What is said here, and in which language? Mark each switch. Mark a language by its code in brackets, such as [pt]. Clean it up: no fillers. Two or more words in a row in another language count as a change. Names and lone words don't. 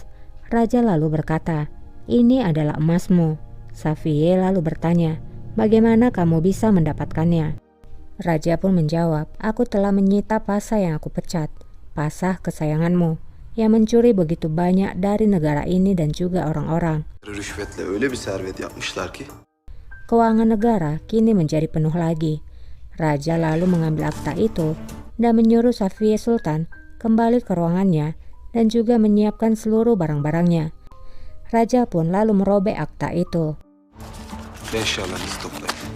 [id] Raja lalu berkata, ini adalah emasmu. Safiyah lalu bertanya, bagaimana kamu bisa mendapatkannya? Raja pun menjawab, aku telah menyita pasah yang aku pecat, pasah kesayanganmu, yang mencuri begitu banyak dari negara ini dan juga orang-orang. [tr] Rüşvetle öyle bir servet yapmışlar ki. [id] Keuangan negara kini menjadi penuh lagi. Raja lalu mengambil akta itu dan menyuruh Safiyah Sultan kembali ke ruangannya dan juga menyiapkan seluruh barang-barangnya. Raja pun lalu merobek akta itu. [tr] Eşyalarınızı toplayın.